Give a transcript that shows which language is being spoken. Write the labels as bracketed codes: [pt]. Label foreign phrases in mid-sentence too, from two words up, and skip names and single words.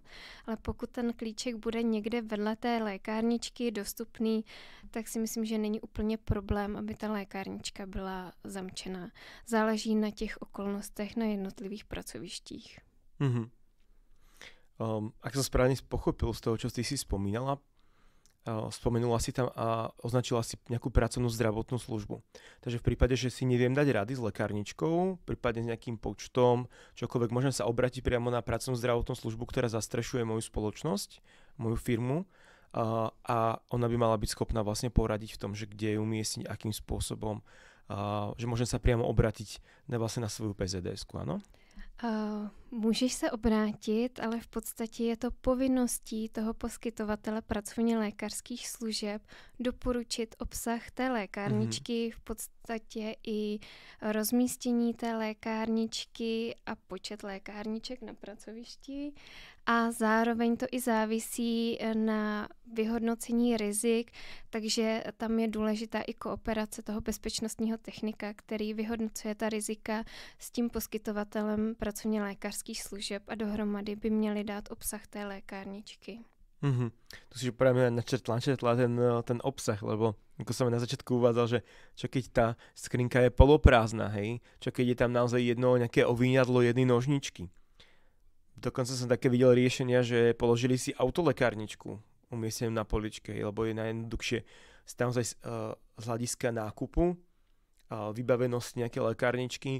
[cs] Ale pokud ten klíček bude někde vedle té lékárničky dostupný, tak si myslím, že není úplně problém, aby ta lékárnička byla zamčená. Záleží na těch okolnostech na jednotlivých pracovištích. [sk] Ak som správne pochopil z toho, čo ty si spomínala, spomenula si tam a označila si nejakú pracovnú zdravotnú službu. Takže v prípade, že si neviem dať rady s lekárničkou, prípadne s nejakým počtom, čokoľvek, môžem sa obrátiť priamo na pracovnú zdravotnú službu, ktorá zastrešuje moju spoločnosť, moju firmu a ona by mala byť schopná vlastne poradiť v tom, že kde ju umiestniť, akým spôsobom, že môžem sa priamo obrátiť vlastne na svoju PZDS-ku, áno? [cs] Můžeš se obrátit, ale v podstatě je to povinností toho poskytovatele pracovně lékařských služeb doporučit obsah té lékárničky, v podstatě i rozmístění té lékárničky a počet lékárniček na pracovišti. A zároveň to i závisí na vyhodnocení rizik, takže tam je důležitá i kooperace toho bezpečnostního technika, který vyhodnocuje ta rizika s tím poskytovatelem pracovně lékařských služeb a dohromady by měli dát obsah té lékárničky. [sk] Tu si práve načetla ten obsah, lebo ako som na začiatku uvádzal, že čo keď tá skrinka je poloprázdna, hej? Čo keď je tam naozaj jedno nejaké ovíňadlo, jedny nožničky. Dokonca som také videl riešenia, že položili si autolekárničku umiestnenú na poličke, lebo je najjednoduchšie naozaj z hľadiska nákupu, vybavenosť nejaké lekárničky.